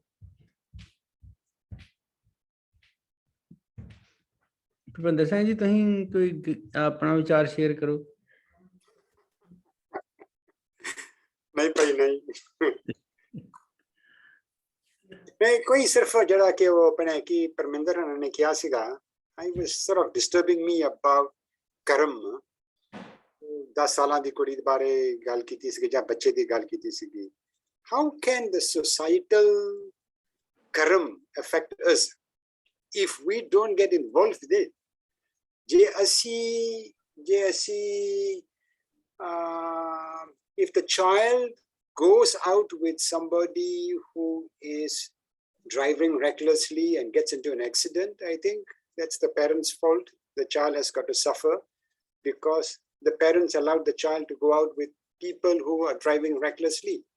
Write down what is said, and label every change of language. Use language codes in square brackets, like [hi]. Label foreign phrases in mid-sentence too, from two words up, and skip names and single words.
[pa] ਭੁਪਿੰਦਰ ਸਿੰਘ ਜੀ, ਤੁਸੀਂ ਕੋਈ ਆਪਣਾ ਵਿਚਾਰ ਸ਼ੇਅਰ ਕਰੋ। ਨਹੀਂ ਭਾਈ, ਨਹੀਂ ਮੈਂ ਕੋਈ ਸਿਰਫ ਜਿਹੜਾ ਕਿ ਉਹ ਆਪਣੇ ਕੀ ਪਰਮਿੰਦਰ ਹੋਣਾ ਨੇ ਕਿਹਾ ਸੀਗਾ, [en] I was sort of disturbing me about ਕਰਮ। [pa] 10 ਸਾਲਾਂ ਦੀ ਕੁੜੀ ਦੇ ਬਾਰੇ ਗੱਲ ਕੀਤੀ ਸੀਗੀ ਜਾਂ ਬੱਚੇ ਦੀ ਗੱਲ ਕੀਤੀ ਸੀਗੀ। [en] How can the societal karma affect us if we don't get involved with it? [pa] ਜੇ ਅਸੀਂ [en] if the child goes out with somebody who is driving recklessly and gets into an accident, I think that's the parents' fault. The child has got to suffer because the parents allowed the child to go out with people who are driving recklessly.